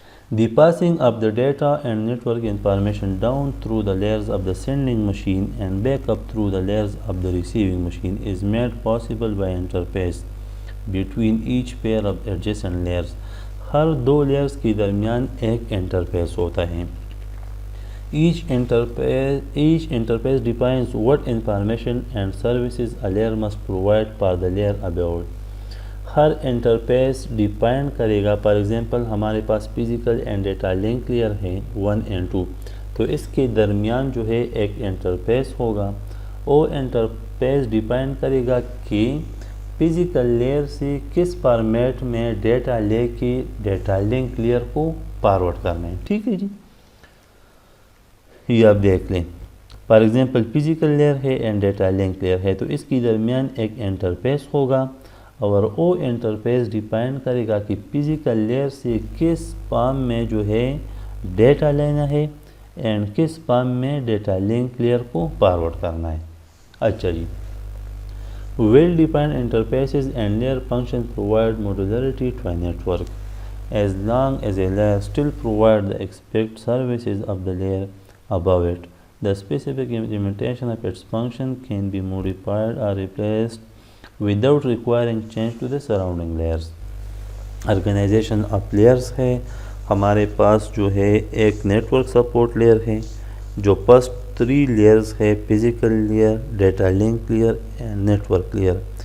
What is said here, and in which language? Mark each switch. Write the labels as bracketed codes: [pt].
[en] The passing of the data and network information down through the layers of the sending machine and back up through the layers of the receiving machine is made possible by interface between each pair of adjacent layers. [ur] Hare do layers کے درمیان ایک interface ہوتا ہے. [en] Each interface defines what information and services a layer must provide for the layer above. [ur] Hare interface define کرے گا. For example ہمارے پاس physical and data link layer ہے 1 and 2, تو اس کے درمیان جو ہے ایک انٹرفیس ہوگا. وہ انٹرفیس ڈیفائن کرے گا کہ فزیکل لیئر سے کس فارمیٹ میں ڈیٹا لے کے ڈیٹا لنک لیئر کو فارورڈ کرنا ہے. ٹھیک ہے جی, یہ آپ دیکھ لیں. فار ایگزامپل فزیکل لیئر ہے اینڈ ڈیٹا لنک لیئر ہے, تو اس کی درمیان ایک انٹرفیس ہوگا اور وہ انٹرفیس ڈیفائن کرے گا کہ فزیکل لیئر سے کس فارم میں جو ہے ڈیٹا لینا ہے اینڈ کس فارم میں ڈیٹا لنک لیئر کو فارورڈ کرنا ہے. اچھا جی, [en] Well defined interfaces and layer function provide modularity to a network as long as a layer still provide the expected services of the layer above it. The specific implementation of its function can be modified or replaced without requiring change to the surrounding layers. Organization of layers [ur] ہے ہمارے پاس جو ہے ایک network support layer ہے جو first 3 layers ہے physical layer, data link layer and network layer.